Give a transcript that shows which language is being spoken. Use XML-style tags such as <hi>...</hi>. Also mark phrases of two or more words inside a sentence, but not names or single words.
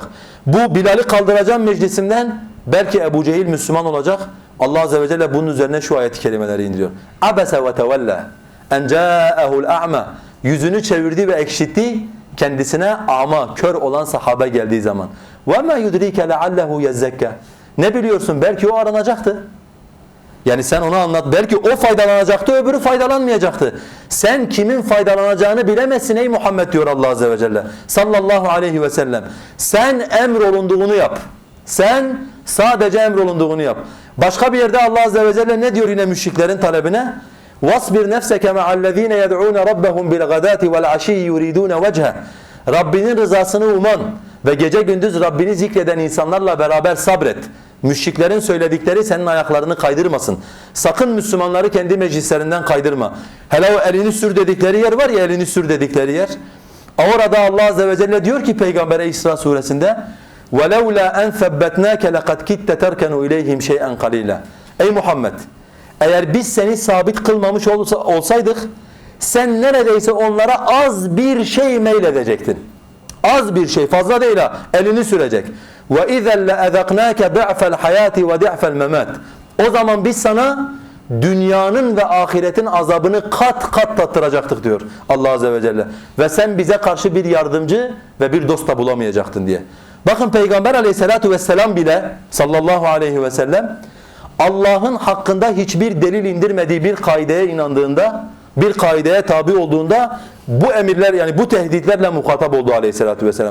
<tr>Bu Bilal'i kaldıracağım meclisimden. Belki Ebu Cehil Müslüman olacak.</tr> <ar>الله عز وجل</ar> <tr>bunun üzerine şu ayet-i kerimeleri indiriyor.</tr> <ar>عبس وتولى أن جاءه الأعمى.</ar> <tr>Yüzünü çevirdi ve ekşitti kendisine ama, kör olan sahabe geldiği zaman.</tr> <ar>وَمَا يُدْرِيكَ لَعَلَّهُ يَزَّكَّ.</ar> <tr>Ne biliyorsun? Belki o aranacaktı. Yani sen ona anlat. Belki o faydalanacaktı, öbürü faydalanmayacaktı. Sen kimin faydalanacağını bilemezsin ey Muhammed diyor</tr> <ar>الله عز وجل. صلى الله عليه وسلم.</ar> <tr>Sen emrolunduğunu yap. Sen sadece emrolunduğunu yap. Başka bir yerde</tr> <ar>الله عز وجل</ar> <tr>ne diyor yine müşriklerin talebine?</tr> <ar>وَاصْبِرْ نَفْسَكَ مَعَ الَّذ۪ينَ يَدْعُونَ رَبَّهُمْ بِالْغَدَاتِ وَالْعَشِيِّ يُرِيدُونَ وَجْهَهُ.</ar> <tr>Rabbinin rızasını uman ve gece gündüz Rabbini zikreden insanlarla beraber sabret. Müşriklerin söyledikleri senin ayaklarını kaydırmasın. Sakın Müslümanları kendi meclislerinden kaydırma. Hele o elini sür dedikleri yer var ya, elini sür dedikleri yer. Orada</tr> <ar>الله عز وجل</ar> <tr>diyor ki Peygamber'e İsra suresinde</tr> <ar>وَلَوْلَا أَنْ ثَبَّتْنَاكَ لَقَدْ كِدْتَ تَرْكَنُوا اِلَيْهِمْ شَيْئًا قَلِيلًا.</ar> <tr>Ey Muhammed! Eğer biz seni sabit kılmamış olsaydık sen neredeyse onlara az bir şey meyledecektin. Az bir şey, fazla değil ha. Elini sürecek.</tr> <ar>وَاِذَا لَاَذَقْنَاكَ ضِعْفَ الْحَيَاتِ وَضِعْفَ الْمَمَاتِ.</ar> <tr>O zaman biz sana dünyanın ve ahiretin azabını kat kat tattıracaktık diyor</tr> <ar>الله عز وجل.</ar> <tr>Ve sen bize karşı bir yardımcı ve bir dost da bulamayacaktın diye. Bakın Peygamber</tr> <ar>عليه الصلاة والسلام</ar> <tr>bile</tr> <ar>صلى الله عليه وسلم</ar> <tr>Allah'ın hakkında hiçbir delil indirmediği bir kaideye inandığında, bir kaideye tabi olduğunda bu emirler, yani bu tehditlerle muhatap oldu</tr> <ar>عليه الصلاة والسلام.</ar>